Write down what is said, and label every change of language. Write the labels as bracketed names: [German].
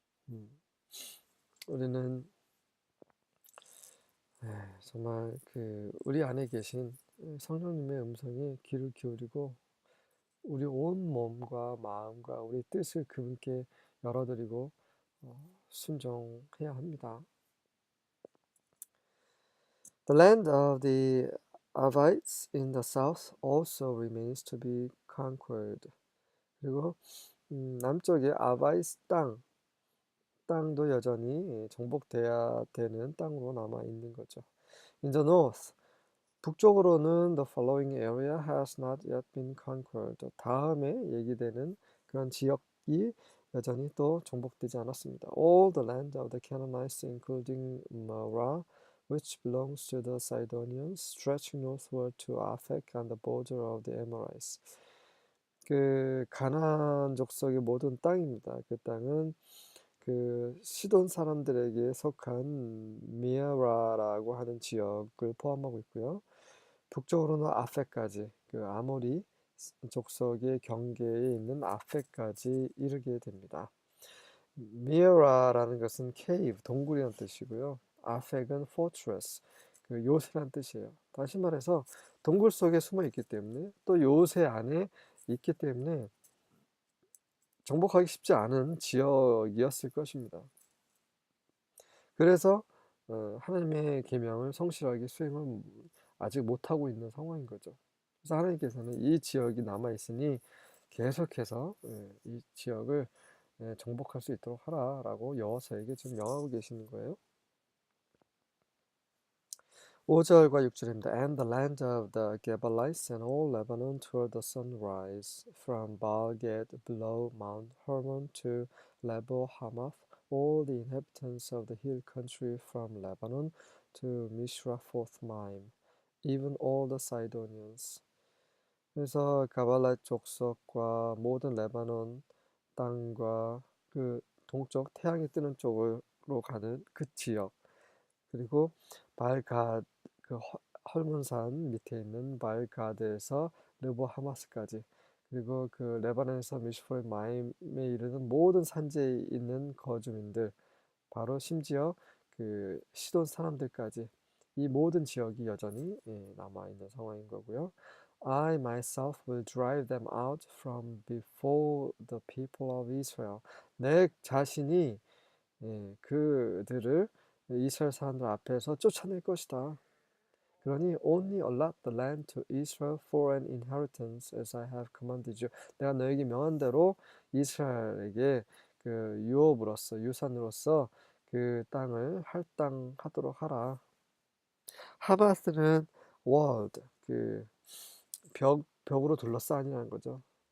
[Korean] 음, 우리는 정말 그 우리 안에 계신 성령님의 음성에 귀를 기울이고 우리 온 몸과 마음과 우리 뜻을 그분께 열어드리고 순종해야 합니다. [English] The land of the Avites in the south also remains to be conquered. [Korean] 그리고 남쪽의 아바이스 땅도 여전히 정복돼야 되는 땅으로 남아 있는 거죠. [English] In the north, [Korean] 북쪽으로는 [English] the following area has not yet been conquered. [Korean] 다음에 얘기되는 그런 지역이 여전히 또 정복되지 않았습니다. [English] All the land of the Canaanites, including Marah, which belongs to the Sidonians, stretching northward to Aphek on the border of the Amorites. [Korean] 그 가나안 족속의 모든 땅입니다. 그 땅은 그 시돈 사람들에게 속한 미아라라고 하는 지역을 포함하고 있고요. 북쪽으로는 아펙까지 그 아모리 족속의 경계에 있는 아펙까지 이르게 됩니다. 미아라라는 것은 케이브, 동굴이라는 뜻이고요. 아펙은 fortress, 그 요새란 뜻이에요. 다시 말해서 동굴 속에 숨어 있기 때문에 또 요새 안에 있기 때문에 정복하기 쉽지 않은 지역이었을 것입니다. 그래서 하나님의 계명을 성실하게 수행을 아직 못하고 있는 상황인 거죠. 그래서 하나님께서는 이 지역이 남아있으니 계속해서 이 지역을 정복할 수 있도록 하라라고 여호수아에게 지금 명하고 계시는 거예요. 5절과 6절입니다. [English] And the land of the Gebalites and all Lebanon toward the sunrise, from Baal-gad below Mount Hermon to Lebo Hamath, all the inhabitants of the hill country from Lebanon to Mishra-Foth-Maim, even all the Sidonians. [Korean] 그래서 가발랏 족속과 모든 레바논 땅과 그 동쪽 태양이 뜨는 쪽으로 가는 그 지역, 그리고 발갓 그 헐문산 밑에 있는 발가드에서 르보 하마스까지, 그리고 그 레바논에서 미슈포의 마임에 이르는 모든 산지에 있는 거주민들, 바로 심지어 그 시돈 사람들까지 이 모든 지역이 여전히 남아 있는 상황인 거고요. [English] I myself will drive them out from before the people of Israel. [Korean] 내 자신이 그들을 이스라엘 사람들 앞에서 쫓아낼 것이다. 그러니 [English] only allot the land to Israel for an inheritance as I have commanded you. [Korean] 내가 너에게 명한 대로 이스라엘에게 그 유업으로서 유산으로서 그 땅을 할당하도록 하라. 하마스는 walled 그 벽으로 둘러싸니라는 거죠.